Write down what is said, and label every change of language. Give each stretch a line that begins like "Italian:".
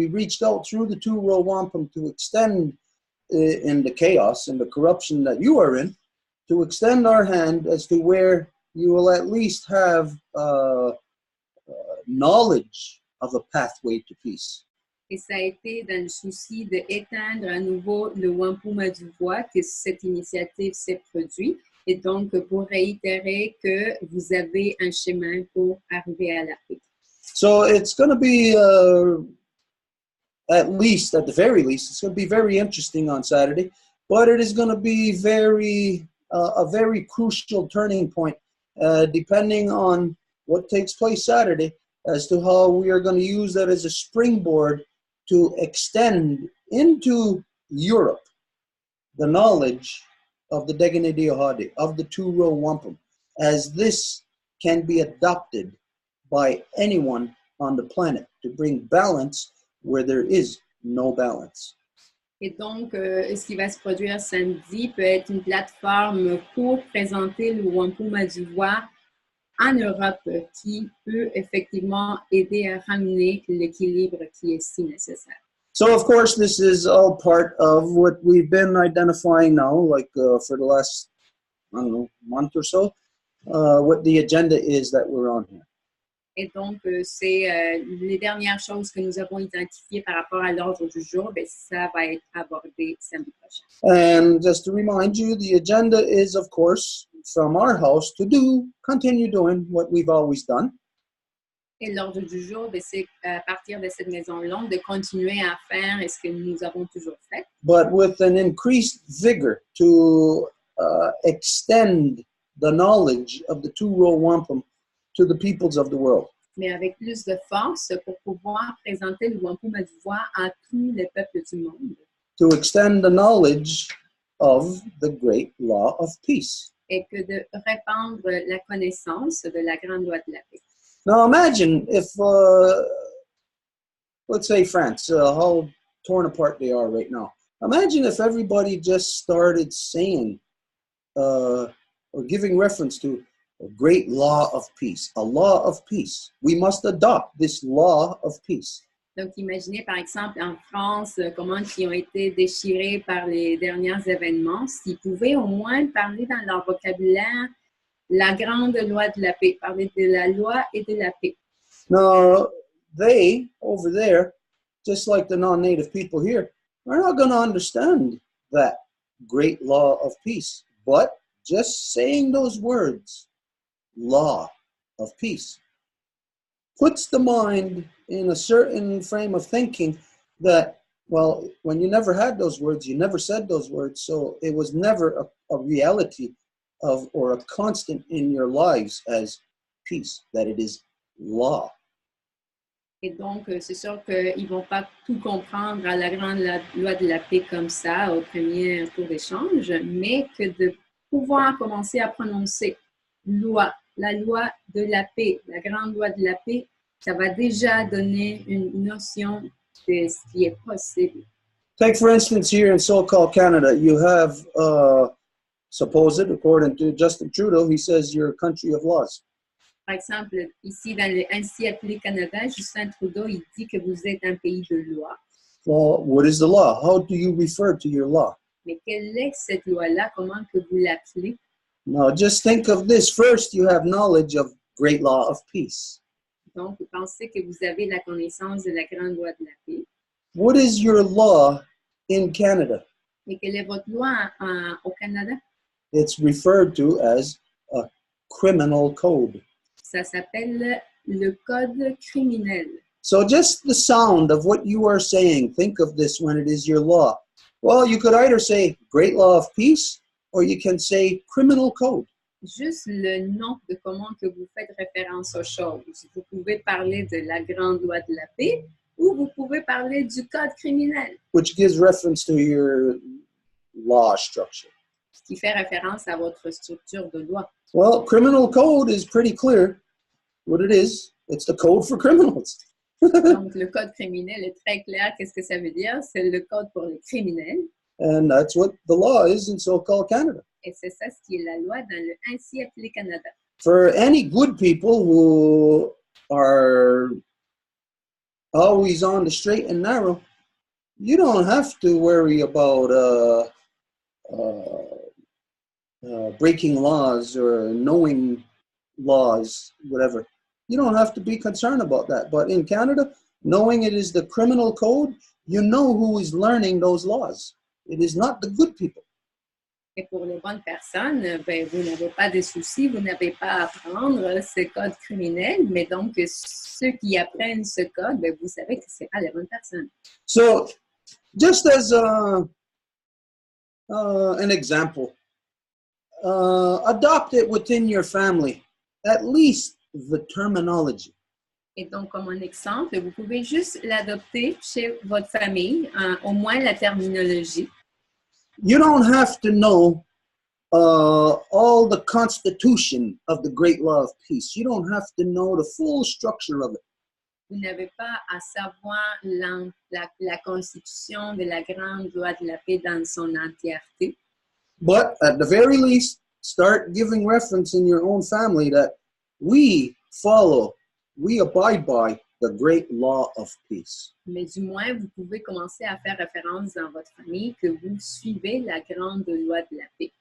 English: We reached out through the Row Wampum to extend in the chaos and the corruption that you are in, to extend our hand as to where you will at least have knowledge of a pathway to peace.
French: Et ça a été dans le souci d'éteindre à nouveau le Wampum à Deux Voies que cette initiative s'est produite. Et donc, pour réitérer que vous avez un chemin pour arriver à la paix.
English: So it's going to be, at the very least, it's going to be very interesting on Saturday, but it is going to be a very crucial turning point, depending on what takes place Saturday, as to how we are going to use that as a springboard to extend into Europe the knowledge of the Degane Diohade, of the Row Wampum, as this can be adopted by anyone on the planet to bring balance where there is no balance.
French: Et donc, ce qui va se produire samedi peut être une plateforme pour présenter le Wampum à Deux Voies en Europe qui peut effectivement aider à ramener l'équilibre qui est si nécessaire.
English: So, of course, this is all part of what we've been identifying now, like for the last, month or so, what the agenda is that we're on here.
French: Et donc, c'est les dernières choses que nous avons identifiées par rapport à l'ordre du jour, bien, ça va être abordé samedi prochain.
English: And just to remind you, the agenda is, of course, from our house to continue doing what we've always done.
French: Et l'ordre du jour, bien, c'est à partir de cette maison longue de continuer à faire ce que nous avons toujours fait.
English: But with an increased vigor to extend the knowledge of the Row Wampum to the peoples of the world.
French: Mais avec plus de force pour pouvoir présenter le Wampum à Deux Voies à tous les peuples du monde.
English: To extend the knowledge of the great law of peace.
French: Et que de répandre la connaissance de la grande loi de la paix.
English: Now imagine if, let's say France, how torn apart they are right now. Imagine if everybody just started saying or giving reference to a great law of peace, a law of peace. We must adopt this law of peace.
French: Donc, imaginez par exemple en France comment ils ont été déchirés par les derniers événements, s'ils pouvaient au moins parler dans leur vocabulaire la grande loi de la paix, parler de la loi et de la paix.
English: Now, they, over there, just like the non-native people here, are not going to understand that great law of peace. But just saying those words, law of peace, puts the mind in a certain frame of thinking that, well, when you never had those words, you never said those words, so it was never a reality of or a constant in your lives as peace, that it is law.
French: Et donc, c'est sûr qu'ils ne vont pas tout comprendre à la grande loi de la paix comme ça, au premier tour d'échange, mais que de pouvoir commencer à prononcer loi, la loi de la paix, la grande loi de la paix, ça va déjà donner une notion de ce qui est possible.
English: Take, for instance, here in so-called Canada, you have, supposed, according to Justin Trudeau, he says you're a country of laws.
French: Par exemple, ici, dans le ainsi appelé Canada, Justin Trudeau, il dit que vous êtes un pays de loi.
English: Well, what is the law? How do you refer to your law?
French: Mais quelle est cette loi-là? Comment que vous l'appelez?
English: Now, just think of this. First, you have knowledge of great law of peace.
French: Donc, vous pensez que vous avez la connaissance de la grande loi de la paix.
English: What is your law in Canada?
French: Et quelle est votre loi au Canada?
English: It's referred to as a criminal code.
French: Ça s'appelle le code criminel.
English: So just the sound of what you are saying, think of this when it is your law. Well, you could either say great law of peace, or you can say criminal code.
French: juste le nom de comment que vous faites référence aux choses. Vous pouvez parler de la grande loi de la paix ou vous pouvez parler du code criminel,
English: which gives reference to your law structure.
French: ce qui fait référence à votre structure de loi.
English: Well, criminal code is pretty clear what it is. It's the code for criminals.
French: Donc, le code criminel est très clair. Qu'est-ce que ça veut dire? C'est le code pour les criminels.
English: And that's what the law is in so-called Canada.
French: Et c'est ça ce qui est la loi dans le ainsi appelé Canada.
English: For any good people who are always on the straight and narrow, you don't have to worry about breaking laws or knowing laws, whatever. You don't have to be concerned about that. But in Canada, knowing it is the criminal code, you know who is learning those laws. It is not the good people.
French: Et pour les bonnes personnes, ben, vous n'avez pas de soucis, vous n'avez pas à apprendre ce code criminel, mais donc ceux qui apprennent ce code, ben, vous savez que ce n'est pas les bonnes personnes.
English: So, just as an example, adopt it within your family, at least the terminology.
French: Et donc, comme un exemple, vous pouvez juste l'adopter chez votre famille, au moins la terminologie.
English: You don't have to know all the constitution of the great law of peace. You don't have to know the full structure of it.
French: Vous n'avez pas à savoir la constitution de la grande loi de la paix dans son entièreté.
English: But at the very least, start giving reference in your own family that we abide by the great law of peace.
French: Mais du moins, vous pouvez commencer à faire référence dans votre famille que vous suivez la grande loi de la paix.